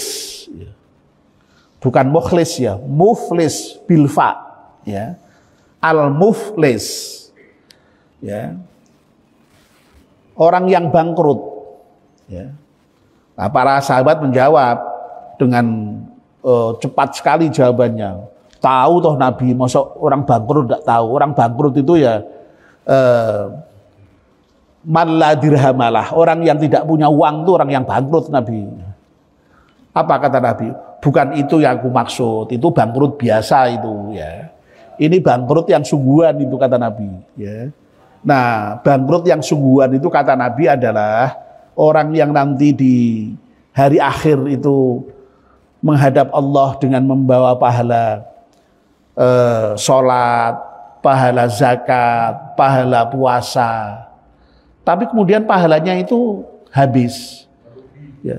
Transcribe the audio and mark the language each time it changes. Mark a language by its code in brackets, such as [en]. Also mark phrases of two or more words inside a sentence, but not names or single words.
[id] Bukan mukhlis, ya, [ar] مفلس بالفاء, [id] ya, al-muflis, ya, orang yang bangkrut, ya. Nah, para sahabat menjawab dengan cepat sekali jawabannya. Tahu toh Nabi, masa orang bangkrut tidak tahu? Orang bangkrut itu ya [ar] من لا درهم له, [id] orang yang tidak punya uang itu orang yang bangkrut, Nabi. Apa kata Nabi? Bukan itu yang aku maksud, itu bangkrut biasa itu, ya. Ini bangkrut yang sungguhan itu, kata Nabi, ya. Nah, bangkrut yang sungguhan itu kata Nabi adalah orang yang nanti di hari akhir itu menghadap Allah dengan membawa pahala sholat, pahala zakat, pahala puasa, tapi kemudian pahalanya itu habis, ya.